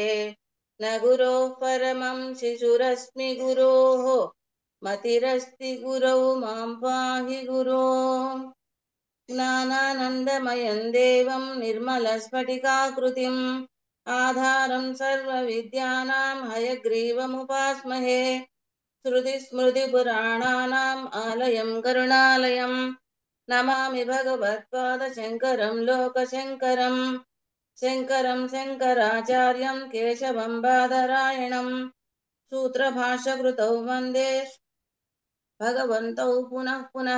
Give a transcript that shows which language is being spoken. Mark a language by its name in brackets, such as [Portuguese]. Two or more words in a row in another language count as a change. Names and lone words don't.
[Sanskrit] న గురోః పరమం శిశురస్మి గురోః మతిరస్తి గురౌ మాం పాహి గురో. జ్ఞానానందమయం దేవం నిర్మలస్ఫటికాకృతిం ఆధారం సర్వవిద్యానాం హయగ్రీవముపాస్మహే. श्रुतिस्मृतिपुराणानाम् आलयं करुणालयं नमामि भगवत्पादशङ्करं लोकशङ्करं. शङ्करं शङ्कराचार्यं केशवं बादरायणं सूत्रभाष्यकृतौ वन्दे भगवन्तौ पुनः पुनः.